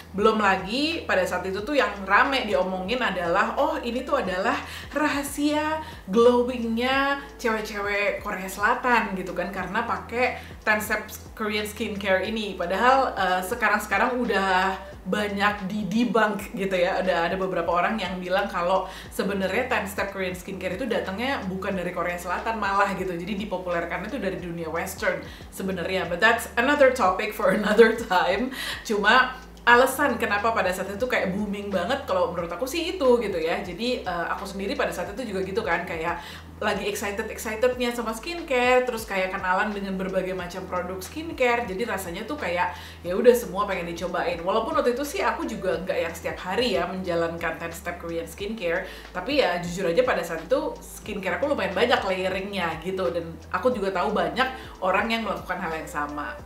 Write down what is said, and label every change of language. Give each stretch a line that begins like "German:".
Indonesian: Belum lagi pada saat itu tuh yang rame diomongin adalah, oh ini tuh adalah rahasia glowingnya cewek-cewek Korea Selatan gitu kan, karena pakai 10 step Korean skincare ini. Padahal sekarang udah banyak di debunk gitu ya. Ada beberapa orang yang bilang kalau sebenarnya 10 step Korean skincare itu datangnya bukan dari Korea Selatan malah gitu. Jadi dipopulerkan itu dari dunia western sebenarnya.
English: But that's another topic for another time.
Indonesian: Cuma alasan kenapa pada saat itu kayak booming banget kalau menurut aku sih itu gitu ya. Jadi aku sendiri pada saat itu juga gitu kan, kayak lagi excitednya sama skincare, terus kayak kenalan dengan berbagai macam produk skincare. Jadi rasanya tuh kayak ya udah semua pengen dicobain. Walaupun waktu itu sih aku juga nggak yang setiap hari ya menjalankan 10 step Korean skincare, tapi ya jujur aja pada saat itu skincare aku lumayan banyak layeringnya gitu, dan aku juga tahu banyak orang yang melakukan hal yang sama.